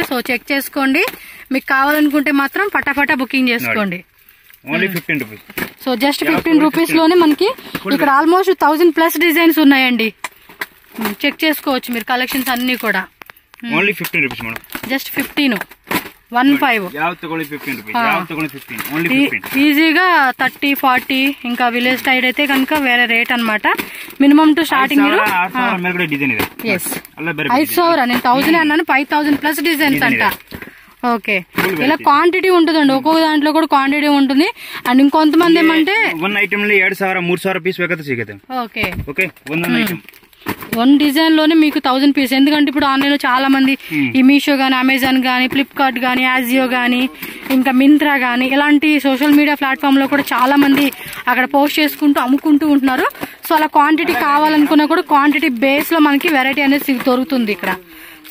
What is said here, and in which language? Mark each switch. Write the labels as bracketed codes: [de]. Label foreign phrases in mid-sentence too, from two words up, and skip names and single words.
[te] సో చెక్ చేసుకోండి, మీకు కావాలనుకుంటే మాత్రం ఫటాఫటా బుకింగ్ చేసుకోండి. [en] only 15 rupees. so just 15 rupees [te] లోనే మనకి ఇక్కడ [en] almost 1,000+ designs [te] ఉన్నాయండి. చెక్ చేసుకోవచ్చు మీరు కలెక్షన్స్ అన్ని కూడా. [en] only 15 rupees madam. జస్ట్ 15. 15. [kn] ಯಾವ ತಗೊಳ್ಳಿ 15 ರೂಪಾಯಿ, ಯಾವ ತಗೊಳ್ಳಿ 15, ಓನ್ಲಿ 15. [te] ఈజీగా 30, 40 ఇంకా [en] village side [te] అయితే కనుక వేరే రేట్ అన్నమాట. [en] minimum to starting మీరు [kn] 6,000 ಮೇಲ್ಗಡೆ ಡಿಸೈನ್ ಇದೆ. [te] ఎస్ 5,000. నేను 1,000 అన్నాను, 5,000+ డిజైన్స్ అంట. ఓకే, ఇలా క్వాంటిటీ ఉంటుందండి, ఒక్కొక్క దాంట్లో కూడా క్వాంటిటీ ఉంటుంది. అండ్ ఇంకొంతమంది ఏమంటే [en] one item [kn] ಅಲ್ಲಿ 2,000, 3,000 పీస్ ಬೇಕಾದ್ರೆ ಸಿಗುತ್ತೆ. [te] ఓకే ఓకే, [kn] ಒಂದೊಂದು ಐಟಮ್ [te] 1 డిజైన్ లోనే మీకు 1,000 పీస్. ఎందుకంటే ఇప్పుడు ఆన్లైన్ లో చాలా మంది ఈ మీషో గానీ, అమెజాన్ గానీ, ఫ్లిప్కార్ట్ గానీ, యాజియో గానీ, ఇంకా మింత్రా గానీ ఇలాంటి [en] social media platform [te] లో కూడా చాలా మంది అక్కడ పోస్ట్ చేసుకుంటూ అమ్ముకుంటూ ఉంటున్నారు. సో అలా క్వాంటిటీ కావాలనుకున్నా కూడా [en] quantity base [te] లో మనకి వెరైటీ అనేది దొరుకుతుంది ఇక్కడ.